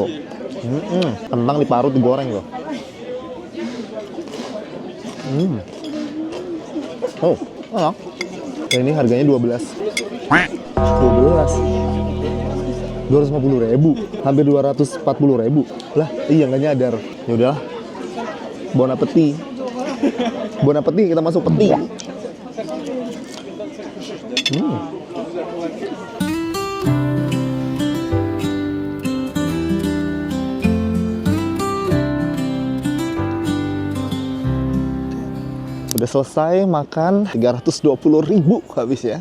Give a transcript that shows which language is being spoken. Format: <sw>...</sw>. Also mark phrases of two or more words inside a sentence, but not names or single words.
<id>Kentang diparut digoreng loh. Enak. Dan ini harganya 12.000. Hampir 240.000. Lah, iya nggak nyadar. Ya udahlah.</id> <fr>Bon appetit. Bon appetit,</fr> <id>kita masuk peti. Udah selesai makan, 320.000 habis ya.</id>